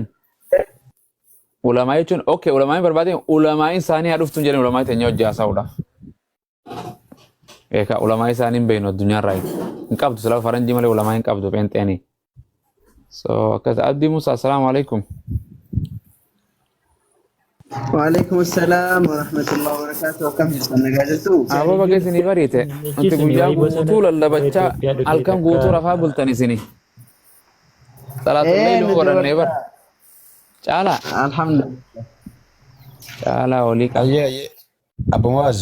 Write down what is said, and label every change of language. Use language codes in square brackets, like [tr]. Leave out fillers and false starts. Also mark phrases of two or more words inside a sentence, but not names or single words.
[om] Ulamaa jechuun okay ulamaa barbaadeen ulamaa isaanii haa dhuftu hin jedheen ulamaa teenya hojii haasa'uudhaaf. Eeka ulamaa isaanii hin beeknu addunyaa irraa hin qabdu silaa faranjii malee ulamaa hin qabdu peenxeenii. So akkas Abdii Musaa [ar] السلام عليكم. وعليكم السلام ورحمة الله وبركاته. [om] Akkam jirtan nagaa jirtu? Aboo baga isinii bariite wanti guyyaa guutuu lallabachaa halkan guutuu rafaa bultan isinii. Salaatullee iluu godhannee bara. Caalaa. Alhamdulillah. Caalaa olii qaba. Ayyee Abbo Mu'aaz